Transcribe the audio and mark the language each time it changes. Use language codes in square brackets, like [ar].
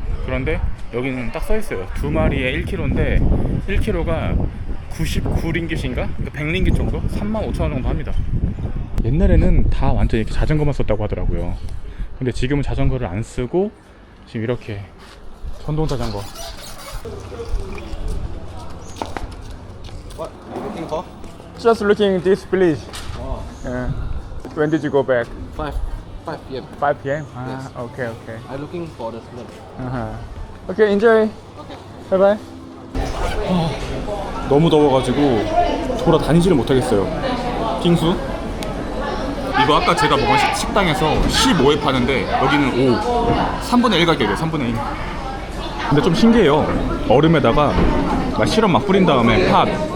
[ko] 그런데 여기는 딱 써 있어요. 두 마리에 1kg인데 1kg가 99링깃인가? 그러니까 100링깃 정도? 35,000원 정도 합니다. 옛날에는 다 완전 이렇게 자전거만 썼다고 하더라고요. 근데 지금은 자전거를 안 쓰고 지금 이렇게 전동 자전거. [en] What are you looking for? Just looking this village. Yeah. When did you go back? 5 p.m. 5 p.m. Yes. Okay. I'm looking for the smell. Okay, enjoy. Bye bye. [ko] 너무 더워가지고 돌아다니지를 못하겠어요. 빙수. 이거 아까 제가 먹은 식당에서 15에 파는데 여기는 5. 3분의 1 가격이에요. 3분의 1. 근데 좀 신기해요. 얼음에다가 막 시럽 막 뿌린 다음에 팥.